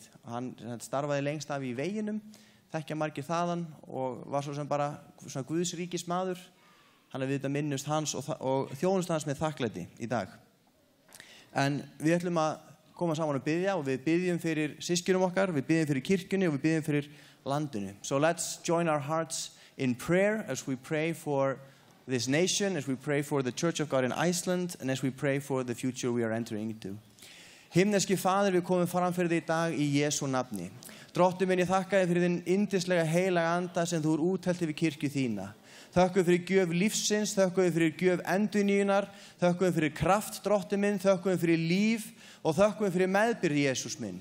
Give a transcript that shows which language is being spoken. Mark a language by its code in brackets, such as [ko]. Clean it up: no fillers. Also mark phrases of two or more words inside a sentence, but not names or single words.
[is] Hann starfaði lengst af í veginum, þekkja margir þaðan og var svo sem bara svona Guðsríkis maður. Hann við þetta minnust hans og þjónust hans með þakklæti í dag. En við ætlum að koma saman og biðja, og við biðjum fyrir systkinum okkar, við biðjum fyrir kirkjunni og við biðjum fyrir landinu. [en] So let's join our hearts in prayer as we pray for this nation, as we pray for the Church of God in Iceland, and as we pray for the future we are entering into. [is] Himneski Faðir, við komum fram fyrir þig í dag í Jesú nafni. Drottinn minn, ég þakka þér fyrir þinn yndislega heilaga anda sem þú úthelt yfir kirkju þína. Þökkum fyrir gjöf lífsins, þökkum fyrir gjöf endurnýjunar, þökkum fyrir kraft, Drottinn minn, þökkum fyrir líf og þökkum fyrir meðbyrgð, Jesús minn.